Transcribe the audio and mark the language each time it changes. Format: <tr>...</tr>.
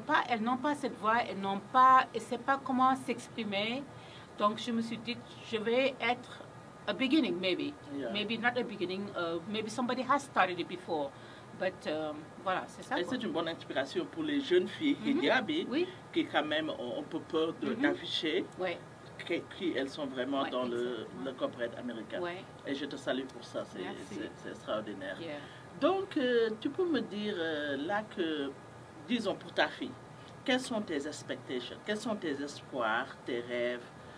<fr>Elles n'ont pas cette voix, elles ne savent pas comment s'exprimer. Donc je me suis dit, je vais être</fr> <en>a beginning, maybe not a beginning, maybe somebody has started it before.</en> <fr>But voilà, c'est ça. Et c'est une bonne inspiration pour les jeunes filles hijabi qui quand même ont un peu peur d'afficher qui elles sont vraiment dans le corporate américain. Et je te salue pour ça, c'est extraordinaire. Donc, tu peux me dire là que, disons pour ta fille, quelles sont tes expectations, quels sont tes espoirs, tes rêves</fr>